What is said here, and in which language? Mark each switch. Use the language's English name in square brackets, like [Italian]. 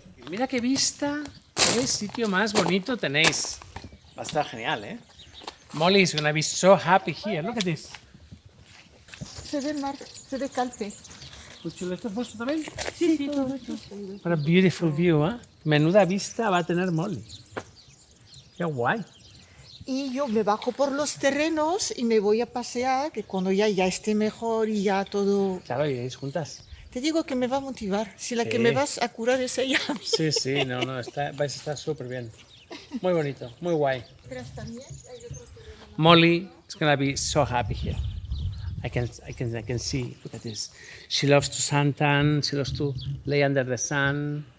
[Spanish] Mira qué vista, qué sitio más bonito tenéis. Va a estar genial, ¿eh? [English] Molly is gonna be so happy here. Look at this. [Spanish] Se ve el mar, se ve Calpe. ¿Lo estás puesto también? Sí, todo hecho. [English] What a beautiful view, [Spanish] ¿eh? Menuda vista va a tener Molly. Qué guay. Y yo me bajo por los terrenos y me voy a pasear, que cuando ya esté mejor y ya todo... Claro, iréis juntas. Te digo que me va a motivar. Si la Sí. que me vas a curar es ella. Sí, sí, no, vais a estar súper bien. Muy bonito, muy guay. Pero también hay otro terreno. [English] Molly is gonna be so happy here. I can see. Look at this. She loves to suntan. She loves to lay under the sun.